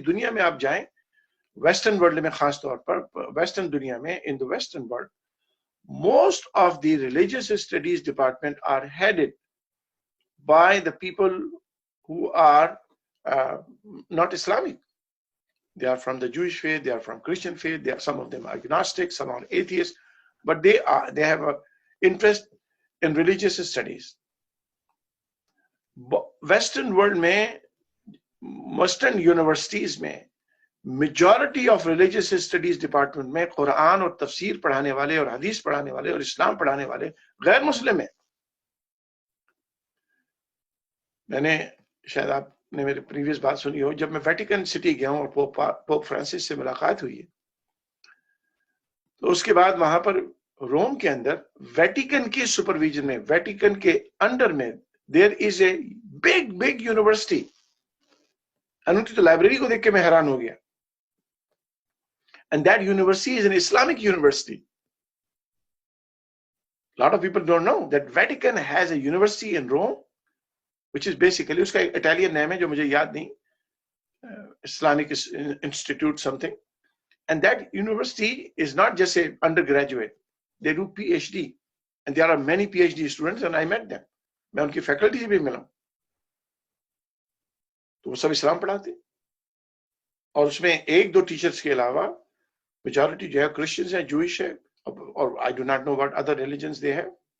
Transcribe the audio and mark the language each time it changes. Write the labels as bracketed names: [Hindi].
[Urdu] پوری دنیا میں آپ جائیں, ویسٹرن ورلڈ میں خاص طور پر, ویسٹرن دنیا میں, [English] In the western world, most of the religious studies department are headed by the people who are not Islamic. They are from the Jewish faith, they are from Christian faith, some of them are agnostic, some are atheists, but they have an interest in religious studies. [Urdu] Western world mein, Western universities mein, [English] majority of religious studies department [Urdu] میں قرآن اور تفسیر پڑھانے والے اور حدیث پڑھانے والے اور اسلام پڑھانے والے غیر مسلم ہیں. میں نے, شاید آپ نے میری پریویس بات سنی ہو, جب میں ویٹیکن سٹی گیا ہوں اور پوپ فرانسس سے ملاقات ہوئی ہے, تو اس کے بعد وہاں پر روم کے اندر ویٹیکن کے سپرویژن میں, ویٹیکن کے انڈر میں, [English] There is a big university. [Urdu] ان کی تو لائبریری کو دیکھ کے میں حیران ہو گیا. [English] And that university is an Islamic university. A lot of people don't know that Vatican has a university in Rome, which is basically, [Urdu] uska Italian name hai jo mujhe yaad nahi, [English] Islamic Institute something. And that university is not just a undergraduate. They do PhD. And there are many PhD students and I met them. [Urdu] میں ان کی faculty سے بھی ملا ہوں. تو وہ سب اسلام پڑھاتے, اور اس میں ایک دو ٹیچرز کے علاوہ میجورٹی جو ہے کرسچنز ہیں, جوئش ہے, اور [English] I do not know what other religions they have.